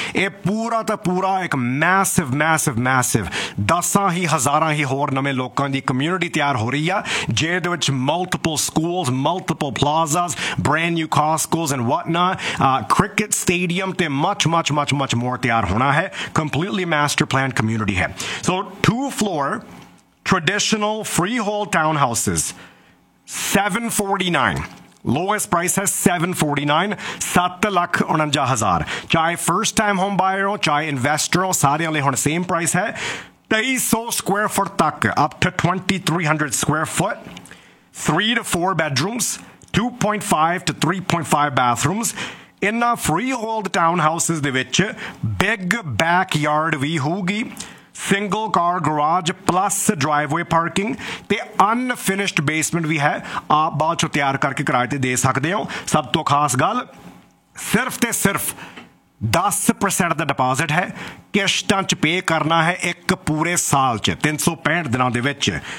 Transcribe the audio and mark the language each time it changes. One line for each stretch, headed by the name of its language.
Punjabi: ਇਹ ਪੂਰਾ ਤਾਂ ਪੂਰਾ ਇੱਕ ਮੈਸਿਵ ਮੈਸਿਵ ਮੈਸਿਵ ਦਸਾਂ ਹੀ ਹਜ਼ਾਰਾਂ ਹੀ ਹੋਰ ਨਵੇਂ ਲੋਕਾਂ ਦੀ ਕਮਿਊਨਿਟੀ ਤਿਆਰ ਹੋ ਰਹੀ ਆ, ਜਿਹਦੇ ਵਿੱਚ multiple schools, multiple ਪਲਾਜ਼ਾਸ, brand new ਕਾਸਕੋਸ
English: and what ਨਾ,
Punjabi: ਕ੍ਰਿਕਟ ਸਟੇਡੀਅਮ ਅਤੇ
English: much much much much more
Punjabi: ਤਿਆਰ ਹੋਣਾ ਹੈ।
English: Completely master planned community hai. So two floor traditional freehold townhouses, 749, lowest price has 749
Punjabi: 7 lakh 49 hazar,
English: chahe first time home buyer ho, chahe investor ho,
Punjabi: sare wale hun
English: same price hai 2300 square foot tak, up to 2300 square foot, 3 to 4 bedrooms, 2.5 to 3.5 bathrooms.
Punjabi: ਇਹਨਾਂ ਫਰੀਹੋਲਡ town houses ਦੇ ਵਿੱਚ big backyard ਵੀ ਹੋਊਗੀ, single ਕਾਰ garage plus ਡਰਾਈਵਵੇ parking ਅਤੇ unfinished basement ਵੀ ਹੈ, ਆਪ ਬਾਅਦ 'ਚੋਂ ਤਿਆਰ ਕਰਕੇ ਕਿਰਾਏ 'ਤੇ ਦੇ ਸਕਦੇ ਹੋ। ਸਭ ਤੋਂ ਖਾਸ ਗੱਲ, ਸਿਰਫ ਅਤੇ ਸਿਰਫ 10% ਦਾ ਡਿਪੋਜ਼ਿਟ ਹੈ, ਕਿਸ਼ਤਾਂ 'ਚ ਪੇ ਕਰਨਾ ਹੈ ਇੱਕ ਪੂਰੇ ਸਾਲ 'ਚ 365 ਦਿਨਾਂ ਦੇ ਵਿੱਚ।